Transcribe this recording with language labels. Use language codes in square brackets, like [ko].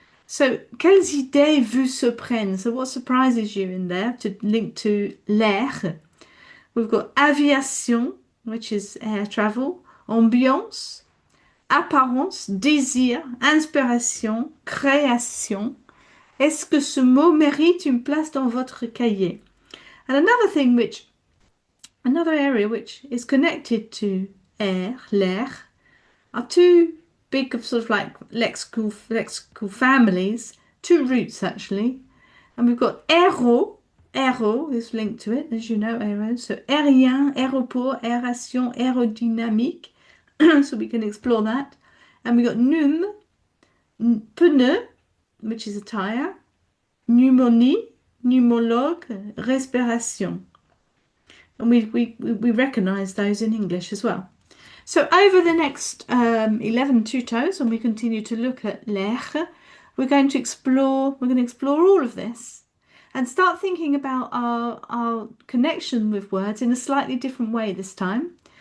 [fr] So, quelles idées vous surprennent? [en] So, what surprises you in there to link to l'air? We've got aviation, which is air travel, ambiance, apparence, désir, inspiration, création. [fr] Est-ce que ce mot mérite une place dans votre cahier? [en] And another area which is connected to air, l'air, are two big of sort of like lexical families, two roots actually. And we've got aéro. Aéro is linked to it, as you know, aéro. [fr] So aérien, aéroport, aération, aérodynamique. [en] So we can explore that. And we got pneu, pneu, which is a tire. [fr] Pneumonie, pneumologue, respiration. [en] And we recognize those in English as well. So over the next 11 tutos, when we continue to look at l'air, we're going to explore all of this and start thinking about our connection with words in a slightly different way this time.